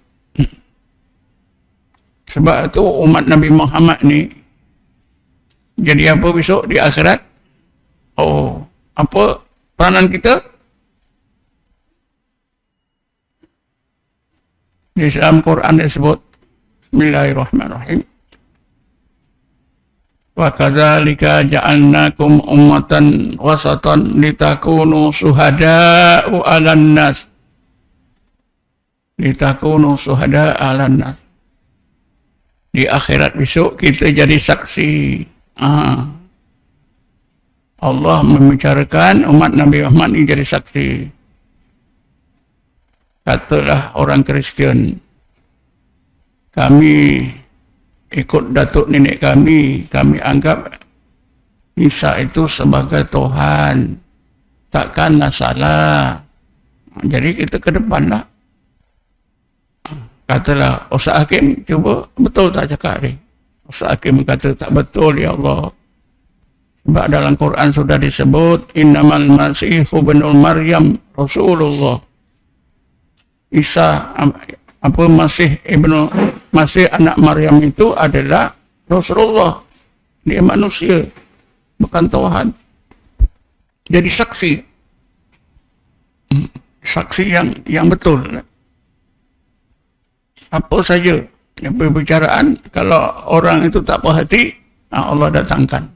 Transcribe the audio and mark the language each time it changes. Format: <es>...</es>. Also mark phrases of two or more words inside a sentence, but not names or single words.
<ms>Sebab itu umat Nabi Muhammad ni jadi apa besok di akhirat? Apa peranan kita? Di dalam Quran disebut,</ms> <ar>بسم الله الرحمن الرحيم، وكذلك جعلناكم أمة وسطا لتكونوا شهداء على الناس. لتكونوا شهداء على الناس.</ar> <ms>Di akhirat besok kita jadi saksi. Allah membicarakan umat Nabi Muhammad ini jadi saksi. Katalah orang Kristian, kami ikut datuk nenek kami anggap Isa itu sebagai Tuhan, takkanlah salah. Jadi kita ke depan lah. Katalah Ustaz Hakim, cuba betul tak cakap ni? Ustaz Hakim kata tak betul ya Allah. Sebab dalam Quran sudah disebut,</ms> <ar>إنما المسيح ابن مريم رسول الله.</ar> <ms>Isa Masih anak Maryam itu adalah Rasulullah. Dia manusia, bukan Tuhan. Jadi saksi. Saksi yang betul. Apa saja yang perbicaraan, kalau orang itu tak puas hati, Allah datangkan.</ms>